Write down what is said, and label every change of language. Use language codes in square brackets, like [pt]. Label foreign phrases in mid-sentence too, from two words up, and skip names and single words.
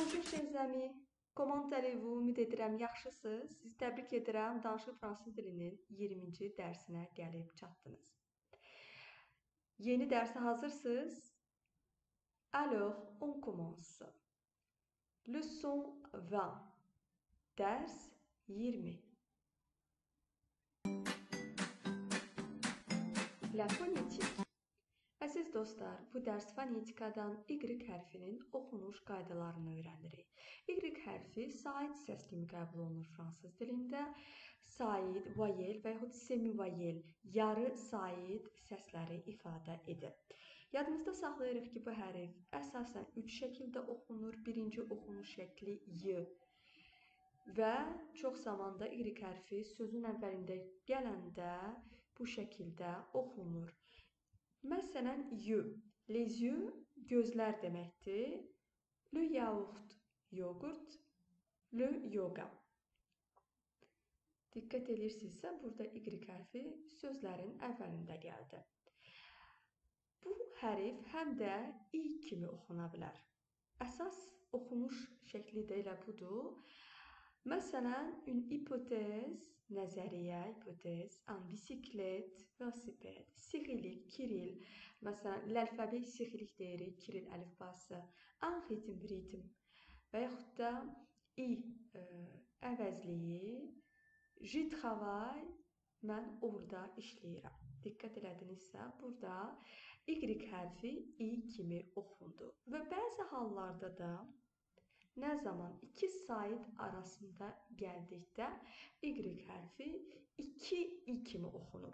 [fr] chers amis, comment allez-vous? [az] Ümid edirəm yaxşısınız. Sizi təbrik edirəm. Danışıq fransız dilinin 20-ci dərsinə gəlib çatdınız. Yeni dərsə hazırsınız? [fr] Alors, on commence. Leçon 20. Dərs 20. La phonétique. [az] Əziz dostlar, bu dərs fonetikadan Y hərfinin oxunuş qaydalarını öyrənirik. Y hərfi sait səs kimi qəbul olunur fransız dilində. Sait, voyel və yaxud semi-voyel, yarı sait səsləri ifadə edir. Yadımızda saxlayırıq ki, bu hərf əsasən 3 şəkildə oxunur. Birinci oxunuş şəkli Y və çox zamanda Y hərfi sözün əvvəlində gələndə bu şəkildə oxunur. Məsələn, [fr] Y. Les yeux, [az] gözlər deməkdir. [fr] Le yaourt, yoğurt. Le yoga. [az] Diqqət edirsinizsə, burada Y hərfi sözlərin əvvəlində gəldi. Bu hərf həm də I kimi oxuna bilər. Əsas oxunuş şəkli də elə budur. Məsələn, [fr] une hypothèse, nəzəriyyə, hypothèse, un bisiklet, velosiped, sirilik, kiril. [az] Məsələn, [fr] l'alfabet sirilik [az] deyirik, kiril əlifbası, [fr] un ritm. [az] Və yaxud da I əvəzliyi, [fr] je travaille, [az] mən orada işləyirəm. Diqqət elədinizsə, burada Y hərfi I kimi oxundu. Və bəzi hallarda da nə zaman iki sait arasında gəldikdə Y hərfi 2 I kimi oxunur.